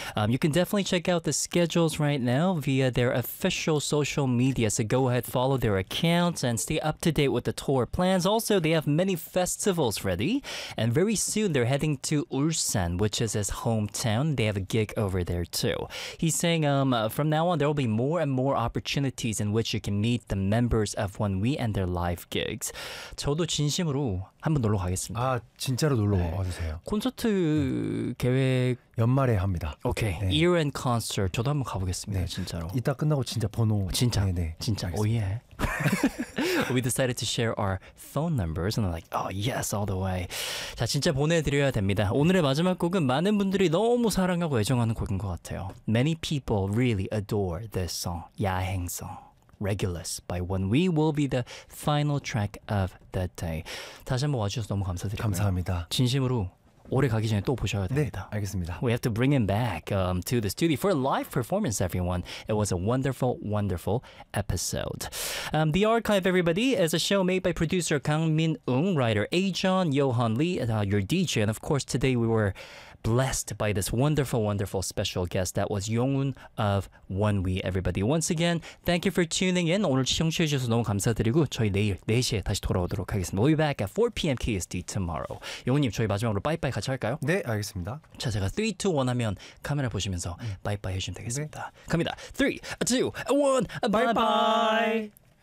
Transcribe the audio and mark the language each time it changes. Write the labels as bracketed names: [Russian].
[English] You can definitely check out the schedules right now via their official social media, so go ahead, follow their accounts and stay up to date with the tour plans. Also, they have many festivals ready, and very soon they're heading to Ulsan, which is his hometown. They have a gig over there too. He's saying from now on there will be more and more opportunities in which you can meet the members of Wonhee and their live gigs. [Korean] 저도 진심으로 한번 놀러 가겠습니다. 아, 진짜로 놀러 네. 와주세요. 콘서트 계획 연말에 합니다. 오케이. 네. [English] Year End Concert [Korean] 저도 한번 가보겠습니다. 네. 진짜로. 이따 끝나고 진짜 번호 진짜. 네, 네. 진짜. 오 예. [English] We decided to share our phone numbers and I'm like, "Oh, yes, all the way." [Korean] 자, 진짜 보내 드려야 됩니다. 오늘의 마지막 곡은 많은 분들이 너무 사랑하고 애정하는 곡인 것 같아요. [English] Many people really adore this song. 야행 song. Regulus by Wonhee will be the final track of the day. [Korean] 다시 한번 와주셔서 너무 감사드립니다. 감사합니다. 진심으로 올해 가기 전에 또 보셔야 됩니다. 네, 알겠습니다. [English] We have to bring him back to the studio for a live performance, everyone. It was a wonderful, wonderful episode. The Archive, everybody, is a show made by producer Kang Min-ung, writer A-John, Johan Lee, your DJ. And of course, today we were blessed by this wonderful, wonderful special guest. That was Yongun of Wonhee, everybody. Once again, thank you for tuning in. [Korean] 오늘 시청해주셔서 너무 감사드리고 저희 내일 4시에 다시 돌아오도록 하겠습니다. [English] We'll be back at 4 PM KST tomorrow. [Korean] 용훈님, 저희 마지막으로 빠이빠이 같이 할까요? 네, 알겠습니다. 자, 제가 3, 2, 1 하면 카메라 보시면서 빠이빠이 해주시면 되겠습니다. 네. 갑니다. 3, 2, 1, 빠이빠이!